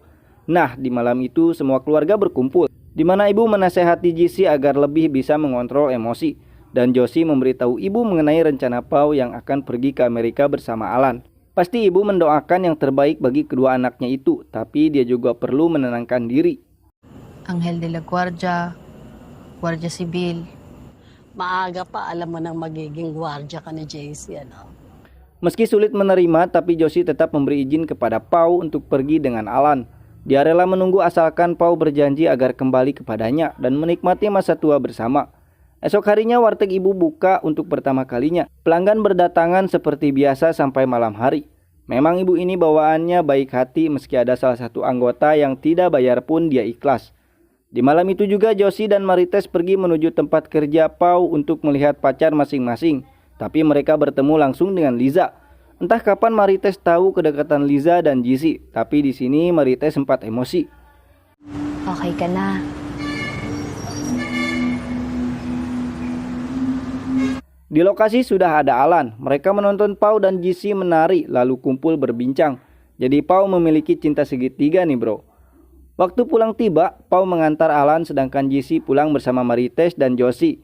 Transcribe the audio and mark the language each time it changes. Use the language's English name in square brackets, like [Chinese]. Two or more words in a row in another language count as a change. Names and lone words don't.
[Indonesian] Nah, di malam itu semua keluarga berkumpul, di mana ibu menasehati Josie agar lebih bisa mengontrol emosi. Dan Josie memberitahu ibu mengenai rencana Pau yang akan pergi ke Amerika bersama Alan. Pasti ibu mendoakan yang terbaik bagi kedua anaknya itu, tapi dia juga perlu menenangkan diri. [Spanish] Anghel de la Guardia, Guardia Civil. [Filipino] Maaga pa, alam mo nang magiging gwardiya ka ni JC, ano? [Indonesian] Meski sulit menerima, tapi Josie tetap memberi izin kepada Pau untuk pergi dengan Alan. Dia rela menunggu asalkan Pau berjanji agar kembali kepadanya dan menikmati masa tua bersama. Esok harinya warteg ibu buka untuk pertama kalinya. Pelanggan berdatangan seperti biasa sampai malam hari. Memang ibu ini bawaannya baik hati meski ada salah satu anggota yang tidak bayar pun dia ikhlas. Di malam itu juga Josie dan Marites pergi menuju tempat kerja Pau untuk melihat pacar masing-masing. Tapi mereka bertemu langsung dengan Liza. Entah kapan Marites tahu kedekatan Liza dan Jesse, tapi di sini Marites sempat emosi. [Filipino] Okay ka na. [Indonesian] Di lokasi sudah ada Alan. Mereka menonton Pau dan Jesse menari lalu kumpul berbincang. Jadi Pau memiliki cinta segitiga nih bro. Waktu pulang tiba, Pau mengantar Alan sedangkan Jesse pulang bersama Marites dan Josie.